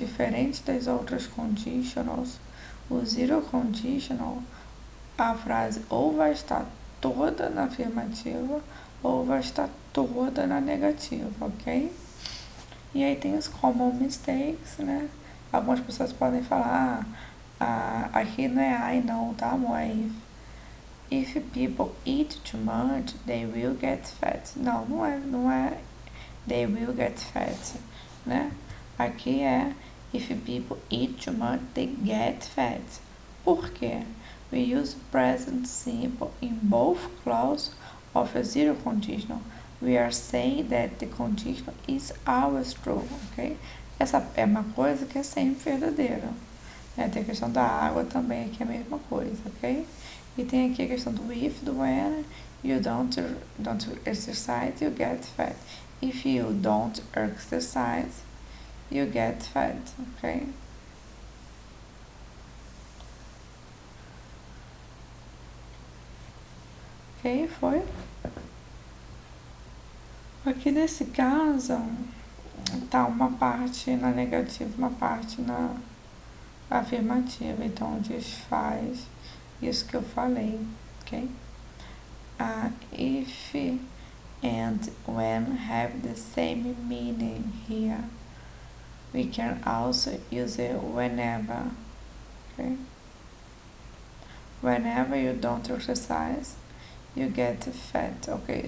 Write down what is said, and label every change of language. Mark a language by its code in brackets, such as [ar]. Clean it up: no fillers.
[pt] Diferente das outras conditionals, o zero conditional, a frase ou vai estar toda na afirmativa ou vai estar toda na negativa, ok? E aí tem os common mistakes, né? Algumas pessoas podem falar, aqui não é I não, tá amor? É if. [en] If people eat too much, they will get fat. [pt] Não é [en] they will get fat, [pt] né? Aqui é [en] if people eat too much, they get fat. [pt] Por quê? [en] We use present simple in both clauses of a zero conditional. We are saying that the conditional is always true, ok? [pt] Essa é uma coisa que é sempre verdadeira. Tem a questão da água também, aqui é a mesma coisa, ok? E tem aqui a questão do [en] if, do when, you don't exercise, you get fat. If you don't exercise, you get fat, ok? [pt] Ok, foi? Aqui nesse caso, tá uma parte na negativa, uma parte na afirmativa, então desfaz isso que eu falei, ok? [en] If and when have the same meaning here. We can also use it whenever, okay? Whenever you don't exercise, you get fat, ok?